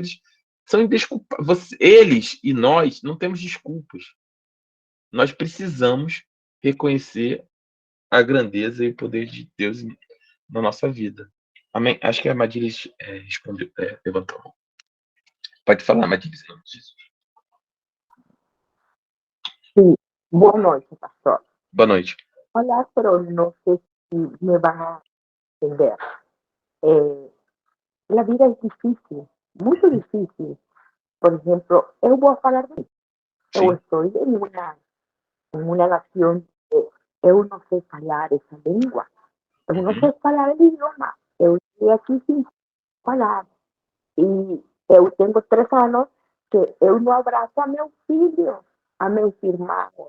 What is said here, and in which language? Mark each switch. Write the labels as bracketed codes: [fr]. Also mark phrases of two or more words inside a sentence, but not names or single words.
[pt] Eles são indesculpáveis. Eles e nós não temos desculpas. Nós precisamos reconhecer a grandeza e o poder de Deus na nossa vida. Amém? Acho que a Madilis respondeu, levantou a mão. Pode falar, Madilis, em nome de Jesus. [es] Sí, buenas noches, pastor. [pt] Boa noite. [es] Hola, pero no sé si me van a entender. La vida es difícil, muy difícil. Por ejemplo, [pt] eu vou falar de mim. Eu Sim. estou em uma nação que eu não sei falar essa língua. Eu não sei falar o idioma. Eu estou aqui sem falar. E eu tenho 3 anos que eu não abraço a meu filho, a meus irmãos.